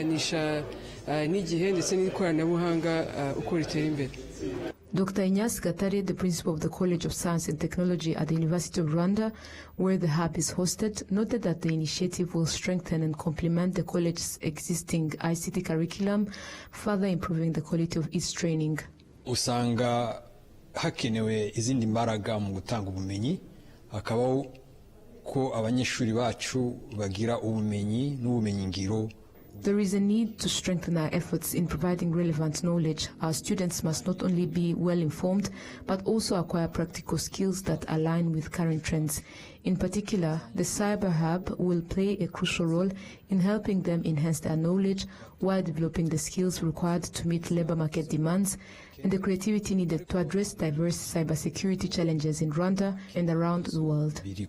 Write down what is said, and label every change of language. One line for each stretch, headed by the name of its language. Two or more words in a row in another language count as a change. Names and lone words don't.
English: Dr. Inyas Gatare, the principal of the College of Science and Technology at the University of Rwanda, where the hub is hosted, noted that the initiative will strengthen and complement the college's existing ICT curriculum, further improving the quality of its training.
Kinyarwanda: Usanga hakenewe izindi mbaraga mu gutanga ubumenyi, hakabaho ko abanyeshuri bacu bagira ubumenyi n'ubumenyi ngiro.
English: There is a need to strengthen our efforts in providing relevant knowledge. Our students must not only be well-informed, but also acquire practical skills that align with current trends. In particular, the Cyber Hub will play a crucial role in helping them enhance their knowledge while developing the skills required to meet labor market demands and the creativity needed to address diverse cybersecurity challenges in Rwanda and around the world.